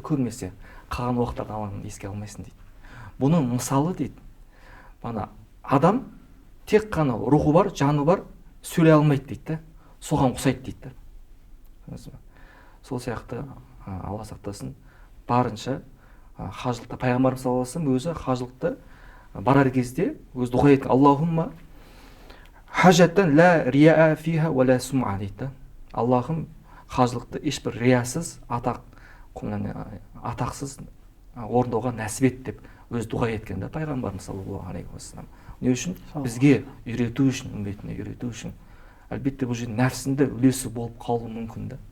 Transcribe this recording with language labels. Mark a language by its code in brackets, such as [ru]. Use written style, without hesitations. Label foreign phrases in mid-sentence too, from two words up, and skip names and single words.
[kk] Көрмесе қалған уақыттарда Алланы еске алмайсың дейді. Бұның мысалы дейді, бана адам тек қана рухы бар, жаны бар, сөйлей алмайды дейді. Соған ұқсайды дейді. Сол сияқты Алла сақтасын, барынша хажылықта пайғамбарымыз [ar] صلى الله عليه وسلم [kk] өзі хажылықта барар кезде өзі дұға еткен: [ar] اللهم حجة لا رياء فيها ولا سمعة дейді. [kk] Аллахым, хажылықты ешбір риясыз, атақсыз орындауға нәсіп ет деп өзі дұға еткен да пайғамбарымыз [ar] صلى الله عليه وسلم. [kk] Не үшін? Бізге үйрету үшін, үмбетіне үйрету үшін. Әлбетте бұл жерде нәпсінде үлесі болып қалуы мүмкін да.